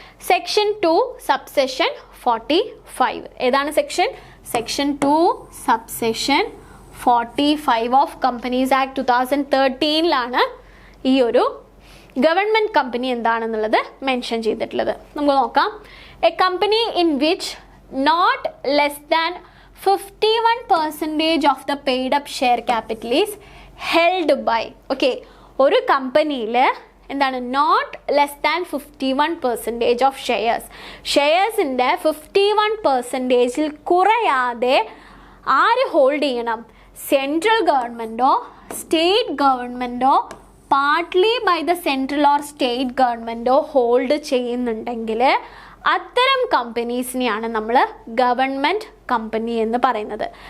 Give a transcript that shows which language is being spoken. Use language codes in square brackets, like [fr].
[ml] Section 2 subsection 45. ഏതാണ് section? Section 2 subsection 45 of companies act 2013 ഈ ഒരു ഗവൺമെൻറ് കമ്പനി എന്താണെന്നുള്ളത് മെൻഷൻ ചെയ്തിട്ടുള്ളത്. നമുക്ക് നോക്കാം. [en] A company in which not less than 51% of the paid up share capital is held by. [ml] Okay, ഒരു കമ്പനിയിൽ എന്താണ്? [en] not less than 51% of [ml] ഷെയർസിൻ്റെ 51% കുറയാതെ ആര് ഹോൾഡ് ചെയ്യണം? Central ഗവൺമെൻറ്റോ state ഗവൺമെൻറ്റോ [en] partly by the central or state [ml] ഗവൺമെൻറ്റോ hold ചെയ്യുന്നുണ്ടെങ്കിൽ അത്തരം കമ്പനീസിനെയാണ് നമ്മൾ government company എന്ന് പറയുന്നത്.